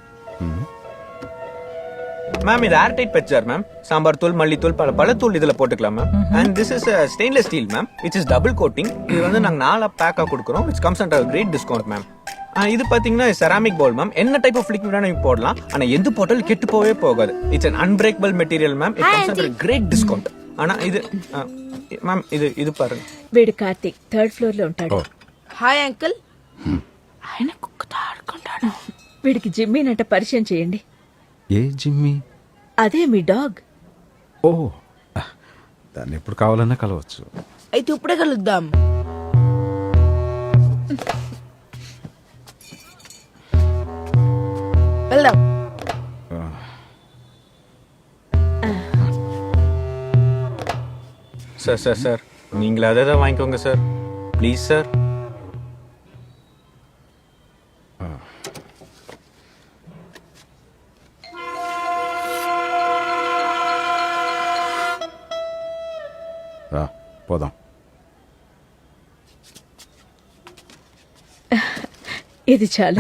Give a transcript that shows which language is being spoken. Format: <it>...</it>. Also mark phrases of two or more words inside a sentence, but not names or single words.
<ta>மேம் இது</ta> <en>air tight pet jar</en> <ta>மேம். சாம்பார் தூள், மல்லித்தூள், பல தூள் இதுல போட்டுக்கலாம் மேம்.</ta> <en>and this is stainless steel</en> <ta>மேம்,</ta> <en>which is double coating.</en> <ta>இது வந்து நாங்க 4 பேக்கா கொடுக்குறோம்.</ta> <en>which comes and great discount</en> <ta>மேம். இது பாத்தீங்கன்னா</ta> <en>ceramic bowl</en> <ta>மேம். என்ன</ta> <en>type of liquid</en> <ta>வேணா நீங்க போடலாம். ஆனா எந்த போட்டாலும் கெட்டு போவே போகாது.</ta> <en>it's an unbreakable material மேம். it comes and great discount.</en> <ta>ஆனா இது மேம் இது பாருங்க.</ta> <te>వీడు కార్తీక్</te> <en>third floor</en> <te>లో ఉంటాడు. హాయ్ అంకుల్. ఆయన కుక్కతో ఆడుకుంటాడు. వీడికి జిమ్మీనంట పరిచయం చేయండి. ఏ జిమ్మి? అదే మీ డాగ్. ఓ, దాన్ని ఎప్పుడు కావాలన్నా కలవచ్చు. అయితే ఇప్పుడే కలుద్దాం. వెళ్దాం.</te> <ta>சார் சார் சார் நீங்களே அதை தான் வாங்கிக்கோங்க சார்,</ta> <en>please sir.</en> <te>రా పోదాం. ఇది చాలు.</te>